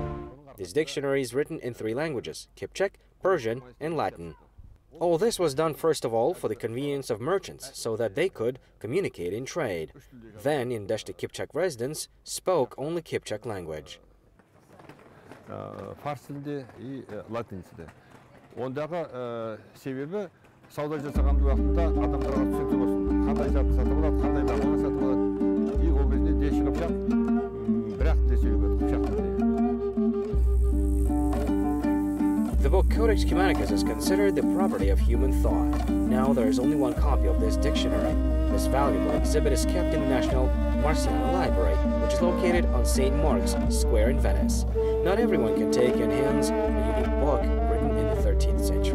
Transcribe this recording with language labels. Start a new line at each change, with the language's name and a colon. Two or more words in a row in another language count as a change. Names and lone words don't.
English: This dictionary is written in 3 languages, Kipchak, Persian, and Latin. All this was done first of all for the convenience of merchants, so that they could communicate in trade. Then, in Deshti-Kipchak residents spoke only Kipchak language.
Kazakh: Фарс тілінде и латин тілінде. Ондағы себебі сауда жасаған уақытта адамдарға түсінікті болсын. Қандай зат сатып алады, қандай бағаға сатып алады. И ол кезінде Дешти-Кипчак бір-ақ тілде сөйлеген Кипчак тілінде.
English: The book Codex Cumanicus is considered the property of human thought. Now there is only one copy of this dictionary. This valuable exhibit is kept in the National Marciano Library, which is located on St. Mark's Square in Venice. Not everyone can take in hands a unique book written in the 13th century.